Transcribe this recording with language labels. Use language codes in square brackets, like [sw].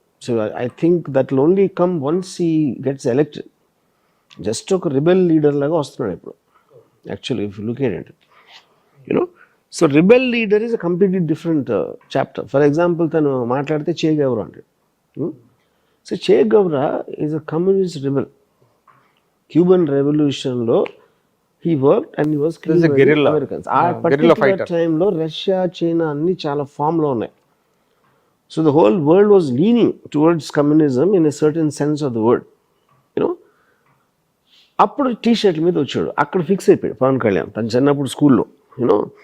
[en] So I think that will only come once he gets elected. Just [te] ఒక rebel leader లాగా వస్తున్నాడు ఇప్పుడు [en] Actually if you look at it, you know. So rebel leader is a completely different chapter. For example [te] తను మాట్లాడితే చే గౌరా అంటాడు. [en] So Che Guevara is a communist rebel. [te] Cuban రెవల్యూషన్లో [en] he worked and he was killing Americans. [te] ఆ particular టైంలో Russia, China అన్ని చాలా ఫామ్లో ఉన్నాయి. [en] So the whole world was leaning towards communism in a certain sense of the word, you know. [te] అప్పుడు tea షర్ట్ల మీద వచ్చాడు, అక్కడ ఫిక్స్ అయిపోయాడు పవన్ కళ్యాణ్ తను చిన్నప్పుడు స్కూల్లో, యూనో.